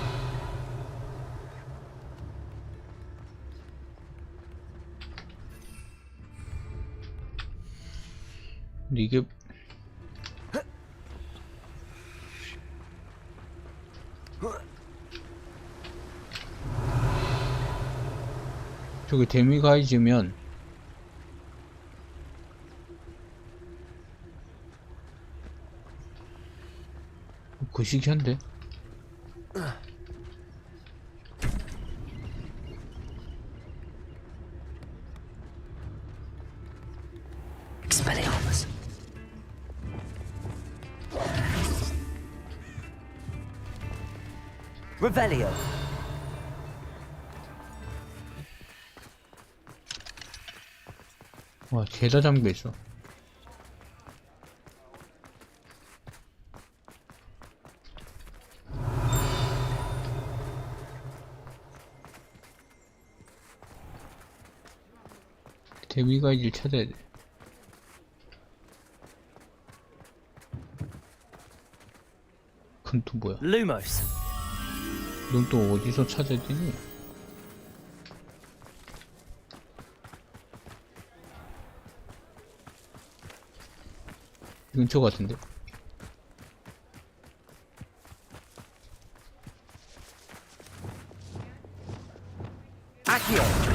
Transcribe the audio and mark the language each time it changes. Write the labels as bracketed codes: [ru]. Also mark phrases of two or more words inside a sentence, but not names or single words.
[ko] 근데 이게 저게 데미가이즈면 거시기한데? Expelliarmus. Revelio. 와, 죄다 잠겨 있어. 대위가이를 찾아야 돼. 그건 또 뭐야? Lumos. 넌 또 어디서 찾아야 되니? 근처 같은데? Accio.